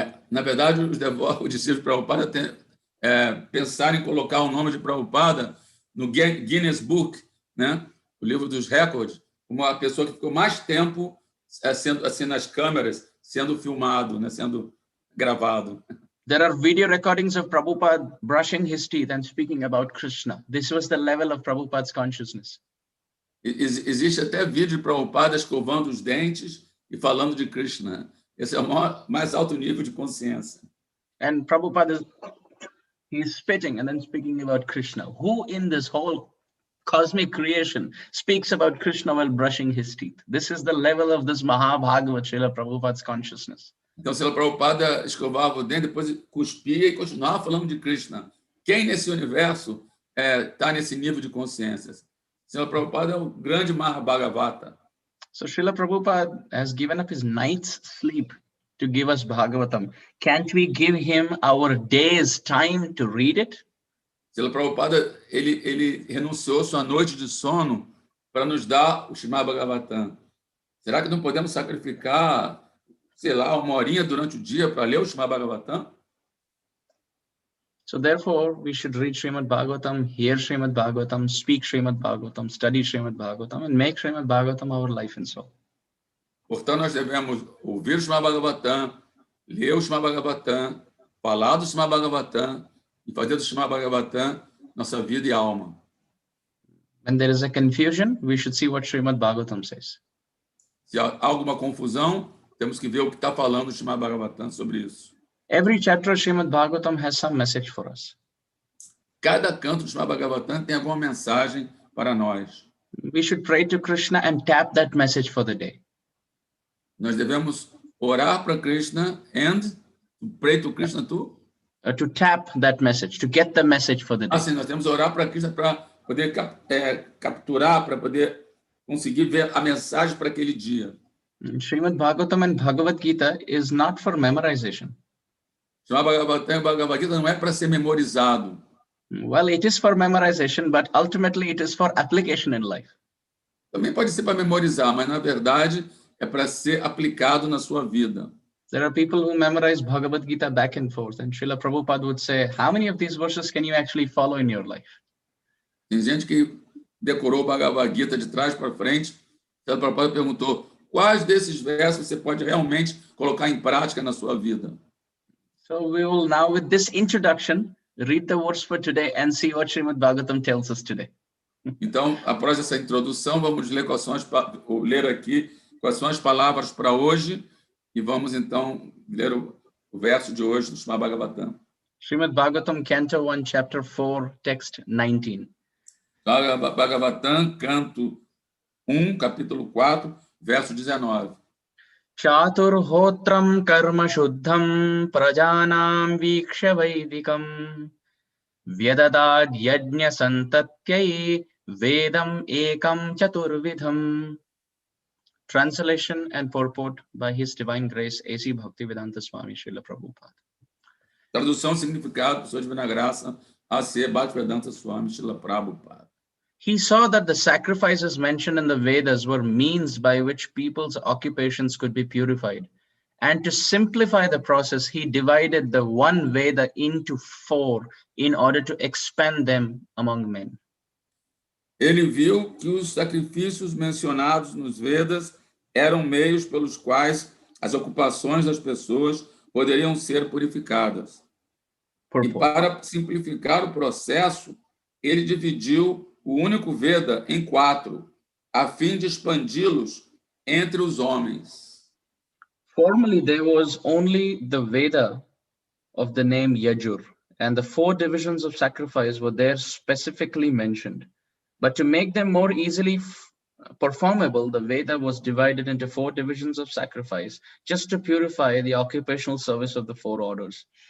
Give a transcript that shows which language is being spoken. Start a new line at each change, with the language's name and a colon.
Portuguese: Na verdade, os discípulos de Prabhupada pensaram em colocar o nome de Prabhupada no Guinness Book, né? O livro dos recordes, como a pessoa que ficou mais tempo sendo assim nas câmeras, sendo filmado, né? Sendo gravado.
English: There are video recordings of Prabhupada brushing his teeth and speaking about Krishna. This was the level of Prabhupada's consciousness.
Portuguese: Existe até vídeo de Prabhupada escovando os dentes e falando de Krishna. Esse é o mais alto nível de consciência.
English: And Prabhupada he's spitting and then speaking about Krishna. Who in this whole cosmic creation speaks about Krishna while brushing his teeth? This is the level of this Mahabhagavat Srila Prabhupada's consciousness.
Portuguese: Então, Srila Prabhupada escovava o dente, depois cuspia e continuava falando de Krishna. Quem nesse universo está nesse nível de consciência? Srila Prabhupada é o grande Mahabhagavata.
English: So Srila Prabhupada has given up his night's sleep to give us Bhagavatam. Can't we give him our day's time to read it?
Portuguese: Srila Prabhupada, ele renunciou sua noite de sono para nos dar o Srimad Bhagavatam. Será que não podemos sacrificar, sei lá, uma horinha durante o dia para ler o Srimad Bhagavatam?
English: So therefore, we should read Srimad Bhagavatam, hear Srimad Bhagavatam, speak Srimad Bhagavatam, study Srimad Bhagavatam, and make Srimad Bhagavatam our life and soul.
Portuguese: Portanto, nós devemos ouvir o Srimad Bhagavatam, ler o Srimad Bhagavatam, falar do Srimad Bhagavatam e fazer do Srimad Bhagavatam nossa vida e alma.
English: When there is a confusion, we should see what Srimad Bhagavatam says.
Portuguese: Se há alguma confusão, temos que ver o que está falando o Srimad Bhagavatam sobre isso.
English: Every chapter of Srimad Bhagavatam has some message for us.
Portuguese: Cada canto do Srimad Bhagavatam tem alguma mensagem para nós.
English: We should pray to Krishna and tap that message for the day.
Portuguese: Nós devemos orar para Krishna
English: and pray to Krishna too. To tap that message, to get the message for the day.
Portuguese: Assim, nós temos que orar para Krishna para poder capturar, para poder conseguir ver a mensagem para aquele dia.
English: Srimad Bhagavatam and Bhagavad Gita is not for memorization.
Portuguese: Srimad Bhagavatam e Bhagavad Gita não é para ser memorizado.
English: Well, it is for memorization, but ultimately it is for application in life.
Portuguese: Também pode ser para memorizar, mas na verdade é para ser aplicado na sua vida.
English: There are people who memorize Bhagavad Gita back and forth, and Srila Prabhupada would say, how many of these verses can you actually follow in your life?
Portuguese: Tem gente que decorou o Bhagavad Gita de trás para frente. Srila Prabhupada perguntou, quais desses versos você pode realmente colocar em prática na sua vida?
English: So we will now, with this introduction, read the words for today and see what Srimad Bhagavatam tells us today.
Portuguese: Então, após essa introdução, vamos ler aqui quais são as palavras para hoje e vamos então ler o verso de hoje do Srimad Bhagavatam.
English: Srimad Bhagavatam, Canto 1, Chapter 4, Text 19.
Portuguese: Bhagavatam, Canto 1, Capítulo 4, verso 19.
Sanskrit: Chaturhotram karma shuddham prajanam viksha vaidikam vyadadad yajna santatyai vedam ekam chaturvidham.
English: Translation and purport by His Divine Grace A.C. Bhaktivedanta Swami Srila Prabhupada.
Portuguese: Tradução e significado, sua divina graça, A.C. Bhaktivedanta Swami Srila Prabhupada.
English: He saw that the sacrifices mentioned in the Vedas were means by which people's occupations could be purified. And to simplify the process, he divided the one Veda into 4 in order to expand them among men.
Portuguese: Ele viu que os sacrifícios mencionados nos Vedas eram meios pelos quais as ocupações das pessoas poderiam ser purificadas. E para simplificar o processo, ele dividiu o único Veda em 4, a fim de expandi-los entre os homens.
English: Formerly, there was only the Veda of the name Yajur, and the 4 divisions of sacrifice were there specifically mentioned. But to make them more easily performable, the Veda was divided into 4 divisions of sacrifice, just to purify the occupational service of the 4 orders.